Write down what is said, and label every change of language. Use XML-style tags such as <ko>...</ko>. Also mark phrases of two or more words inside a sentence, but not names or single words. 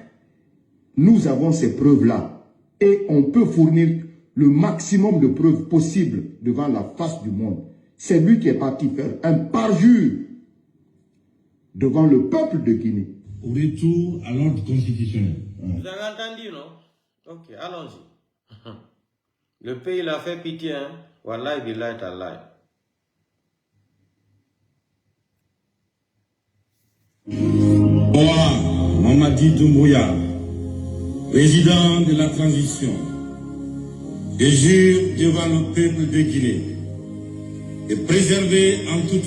<fr>Nous avons ces preuves-là. Et on peut fournir le maximum de preuves possibles devant la face du monde. C'est lui qui est parti faire un parjure devant le peuple de Guinée. Au retour à l'ordre constitutionnel. Vous avez entendu, non? Ok, allons-y. Le pays l'a fait pitié, hein?</fr> <ar>Wallahi billahi tallahi.</ar> <fr>Moi, Mamadi Doumbouya, président de la transition, je jure devant le peuple de Guinée de préserver en toute</fr>